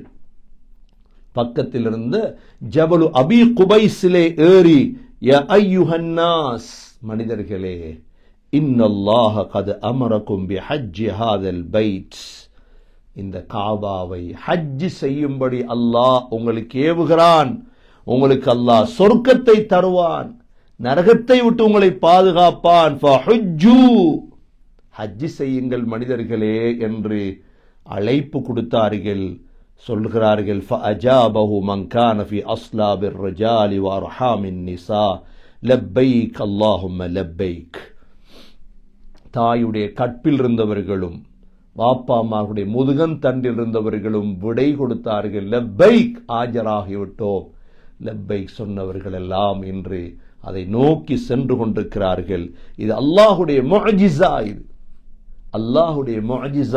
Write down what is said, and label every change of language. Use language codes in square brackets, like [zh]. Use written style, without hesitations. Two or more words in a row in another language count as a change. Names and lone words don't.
[ta] பக்கத்தில் இருந்த ஜபலு அபி குபைஸிலே ஏறி, [ar] يا أيها الناس, [ta] மனிதர்களே, [ar] إن الله قد أمركم بحج هذا البيت, [ta] இந்த காபாவை ஹஜ் செய்யும்படி அல்லாஹ் உங்களுக்கு ஏவுகிறான். உங்களுக்கு அல்லாஹ் சொர்க்கத்தை தருவான். நரகத்தை விட்டு உங்களை பாதுகாப்பான். ஹஜ்ஜி செய்யுங்கள் மனிதர்களே என்று அழைப்பு கொடுத்தார்கள். சொல்கிறார்கள், [ar] فَأَجَابَهُ مَنْ كَانَ فِي أَصْلَابِ الرِّجَالِ وَأَرْحَامِ النِّسَاءِ لَبَّيْكَ اللَّهُمَّ لَبَّيْكَ. [ta] தாயுடைய கற்பில் இருந்தவர்களும் வாப்பாமாருடைய முதுகன் தண்டில் இருந்தவர்களும் விடை கொடுத்தார்கள். லப்பைக், ஆஜராகிவிட்டோம். லப்பைக் சொன்னவர்கள் எல்லாம் இன்று அதை நோக்கி சென்று கொண்டிருக்கிறார்கள். இது அல்லாஹுடைய முஅஜிஸா, இது அல்லாஹுடைய முஅஜிஸா.